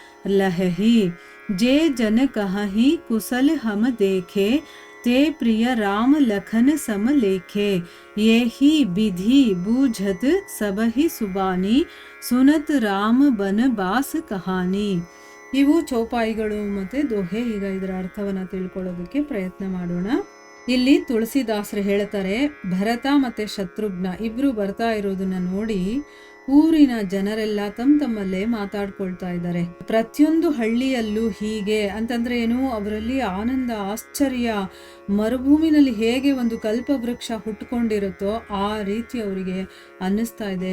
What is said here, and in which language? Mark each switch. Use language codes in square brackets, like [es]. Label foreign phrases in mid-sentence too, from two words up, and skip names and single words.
[awa] लहहि जे जन कहहि कुशल हम देखे ते प्रिय राम लखन सम लेखे ये ही विधि बूझत सबहि सुबानी सुनत राम बन बास कहानी. [kn] ಇವು ಚೌಪಾಯಿಗಳು ಮತ್ತೆ ದೋಹೆ. ಈಗ ಇದರ ಅರ್ಥವನ್ನ ತಿಳ್ಕೊಳ್ಳೋದಕ್ಕೆ ಪ್ರಯತ್ನ ಮಾಡೋಣ. ಇಲ್ಲಿ ತುಳಸಿದಾಸರು ಹೇಳ್ತಾರೆ, ಭರತ ಮತ್ತೆ ಶತ್ರುಘ್ನ ಇಬ್ರು ಬರ್ತಾ ಇರೋದನ್ನ ನೋಡಿ ಊರಿನ ಜನರೆಲ್ಲ ತಮ್ಮಲ್ಲೇ ಮಾತಾಡ್ಕೊಳ್ತಾ ಇದ್ದಾರೆ. ಪ್ರತಿಯೊಂದು ಹಳ್ಳಿಯಲ್ಲೂ ಹೀಗೆ ಅಂತಂದ್ರೆ ಏನು, ಅವರಲ್ಲಿ ಆನಂದ ಆಶ್ಚರ್ಯ, ಮರುಭೂಮಿನಲ್ಲಿ ಹೇಗೆ ಒಂದು ಕಲ್ಪವೃಕ್ಷ ಹುಟ್ಟುಕೊಂಡಿರುತ್ತೋ ಆ ರೀತಿ ಅವರಿಗೆ ಅನ್ನಿಸ್ತಾ ಇದೆ.